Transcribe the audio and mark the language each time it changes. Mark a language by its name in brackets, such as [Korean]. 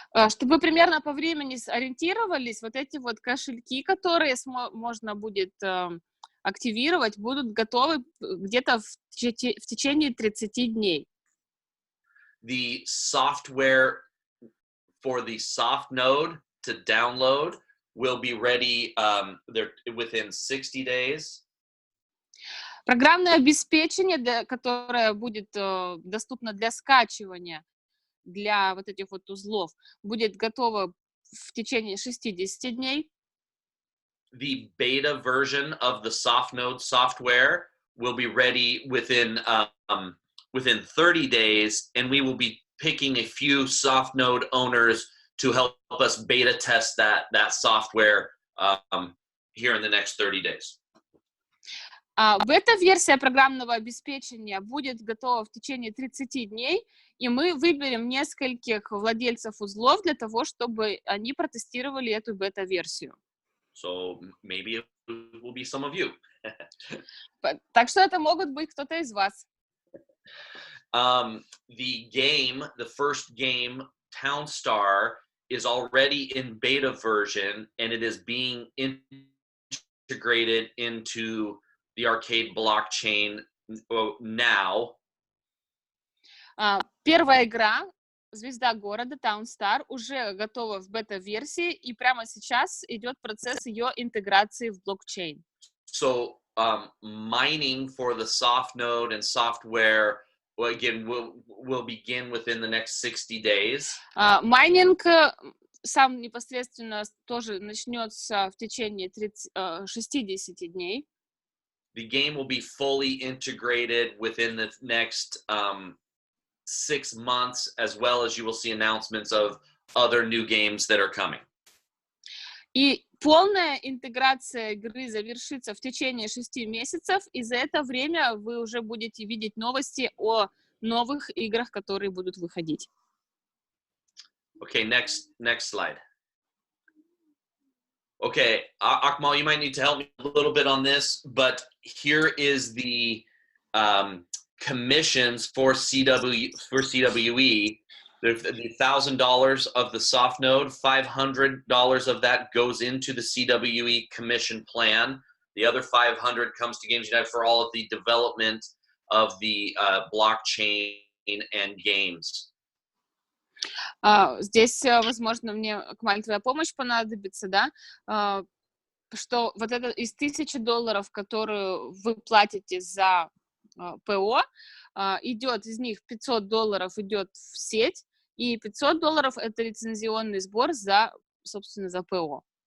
[Russian] Чтобы вы примерно по времени сориентировались, вот эти вот кошельки, которые можно будет активировать, будут готовы где-то в течение 30 дней. [English] The software for the soft node to download will be ready within 60 days. [Russian] Программное обеспечение, которое будет доступно для скачивания для вот этих вот узлов, будет готово в течение 60 дней. [English] The beta version of the soft node software will be ready within 30 days, and we will be picking a few soft node owners to help us beta test that software here in the next 30 days. [Russian] Бета-версия программного обеспечения будет готова в течение 30 дней, и мы выберем нескольких владельцев узлов для того, чтобы они протестировали эту бета-версию. [English] So maybe it will be some of you. [Russian] Так что это могут быть кто-то из вас. [English] The first game, Town Star, is already in beta version, and it is being integrated into the arcade blockchain now. [Russian] Первая игра, Звезда города, Town Star, уже готова в бета-версии, и прямо сейчас идет процесс ее интеграции в блокчейн. [English] So mining for the soft node and software will begin within the next 60 days. [Russian] Майнинг сам непосредственно тоже начнется в течение 60 дней. [English] The game will be fully integrated within the next 6 months, as well as you will see announcements of other new games that are coming. [Russian] И полная интеграция игры завершится в течение 6 месяцев, и за это время вы уже будете видеть новости о новых играх, которые будут выходить. [English] Okay, next slide. Okay, Akmal, you might need to help me a little bit on this, but here is the commissions for CWE. There's the $1,000 of the soft node, $500 of that goes into the CWE commission plan. The other $500 comes to Games United for all of the development of the blockchain and games. [Russian] Здесь, возможно, мне, Акмаль, твоя помощь понадобится, да, что вот это из $1000, которую вы платите за ПО, идет из них $500 идет в сеть, и $500 это лицензионный сбор за, собственно, за ПО.